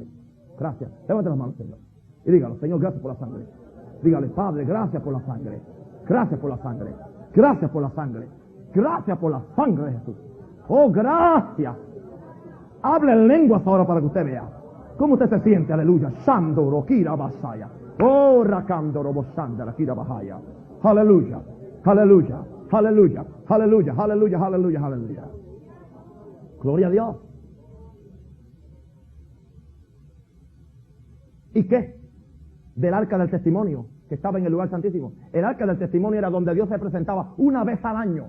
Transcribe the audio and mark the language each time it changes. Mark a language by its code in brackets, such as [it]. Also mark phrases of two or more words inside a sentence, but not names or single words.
[es] Gracias. Levante las manos, Señor. Y dígalo, Señor, gracias por la sangre. Dígale, Padre, gracias por la sangre. Gracias por la sangre. Gracias por la sangre. Gracias por la sangre de Jesús. Oh, gracias. Hable en lenguas ahora para que usted vea. ¿Cómo usted se siente? Aleluya. Shandoro kira basaya. Oh, rakandoro boshandara kira bahaya. Aleluya. Aleluya. Aleluya. Aleluya. Aleluya. Aleluya. Aleluya. Gloria a Dios. ¿Y qué? Del arca del testimonio que estaba en el lugar santísimo. El arca del testimonio era donde Dios se presentaba una vez al año.